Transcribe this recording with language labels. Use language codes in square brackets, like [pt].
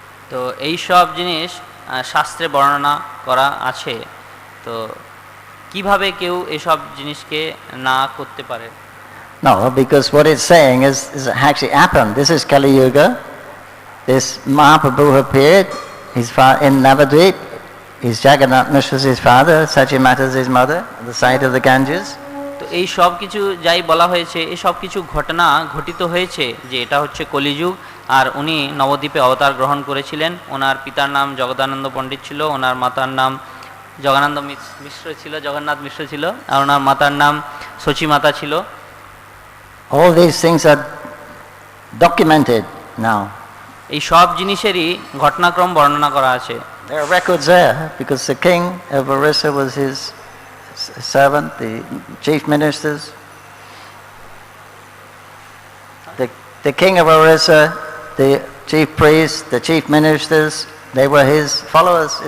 [bn] তো এই সব জিনিস শাস্ত্রে বর্ণনা করা আছে, তো কিভাবে কেউ এসব জিনিসকে না করতে পারে? [en] No, because what it's saying is actually happened. This is Kali Yuga. This Mahaprabhu appeared. He's in Navadvip. His Jagannath Mishra is his father. Sachimata is his mother. At the side of the Ganges. [bn] তো এই সব কিছু যাই বলা হয়েছে, এই সব কিছু ঘটনা ঘটিত হয়েছে যে এটা হচ্ছে কলিযুগ, আর উনি নবদ্বীপে অবতার গ্রহণ করেছিলেন। ওনার পিতার নাম জগদানন্দ পণ্ডিত ছিল, ওনার মাতার নাম জগন্নাথ মিশ্র ছিল, আর ওনার মাতার নাম সচী মাতা ছিল। [en] All these things are documented now. [bn] এই সব জিনিসেরই ঘটনাক্রম বর্ণনা করা আছে। [en] There are records there because the king of Orissa was his servant, the chief ministers. The king of Orissa, the chief priests, the chief ministers, they were his followers.